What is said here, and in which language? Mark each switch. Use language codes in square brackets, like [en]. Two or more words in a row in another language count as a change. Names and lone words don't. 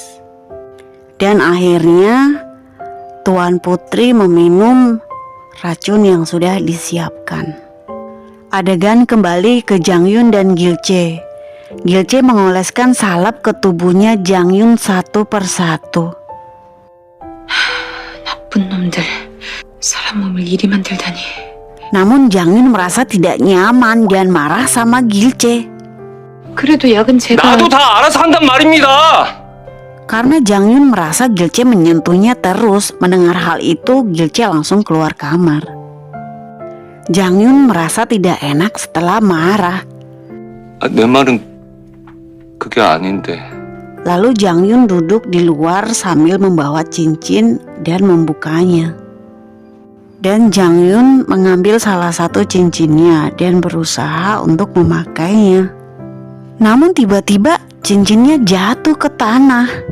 [id] Dan akhirnya Tuan Putri meminum racun yang sudah disiapkan. Adegan kembali ke Jangyun dan Gilce. Gilce mengoleskan salep ke tubuhnya Jangyun satu persatu. [ko] 나쁜 놈들, 사람 몸을 이리 만들다니. [id] Namun Jangyun merasa tidak nyaman dan marah sama Gilce. [ko] 그래도 약은 제가... 나도 다 알아서 한단 말입니다. [id] Karena Jangyun merasa Gilce menyentuhnya terus. Mendengar hal itu, Gilce langsung keluar kamar. Jang Yun merasa tidak enak setelah marah. [ko] 내 말은 그게 아닌데. [id] Lalu Jang Yun duduk di luar sambil membawa cincin dan membukanya. Dan Jang Yun mengambil salah satu cincinnya dan berusaha untuk memakainya. Namun tiba-tiba cincinnya jatuh ke tanah.